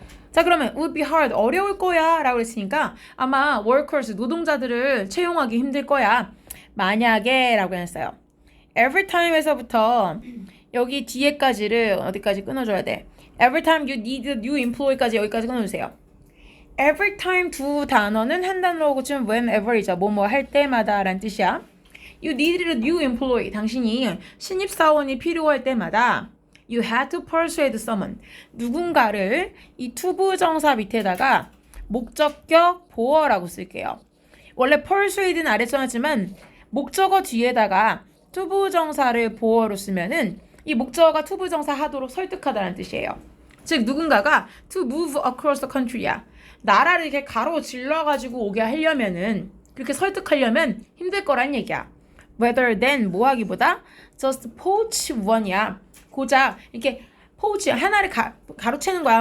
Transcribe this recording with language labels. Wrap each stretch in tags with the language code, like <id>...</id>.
<ko>자, 그러면</ko> <en>would be hard</en> <ko>어려울 거야 라고 했으니까 아마 workers 노동자들을 채용하기 힘들 거야. 만약에 라고 했어요.</ko> <en>every time</en> <ko>에서부터 여기 뒤에까지를 어디까지 끊어줘야 돼?</ko> <en>Every time you need a new employee까지</en> <ko>여기까지 끊어주세요.</ko> <en>Every time</en> <ko>두 단어는 한 단어로 고치면 whenever이죠. 뭐뭐 할 때마다 라는 뜻이야.</ko> <en>You needed a new employee.</en> <ko>당신이 신입사원이 필요할 때마다</ko> <en>You had to persuade someone.</en> <ko>누군가를 이 투부정사 밑에다가 목적격 보어라고 쓸게요. 원래 persuade는 아래 써놨지만 목적어 뒤에다가 투부정사를 보어로 쓰면은 이 목적어가 투부정사 하도록 설득하다는 뜻이에요.</ko> <en>즉</en> <ko>누군가가</ko> <en>to move across the country야.</en> <ko>나라를 이렇게 가로질러가지고 오게 하려면은 그렇게 설득하려면 힘들 거란 얘기야.</ko> <en>Rather than</en> <ko>뭐 하기보다</ko> <en>just poach one이야.</en> <ko>고작 이렇게 poach 하나를 가로채는 거야.</ko>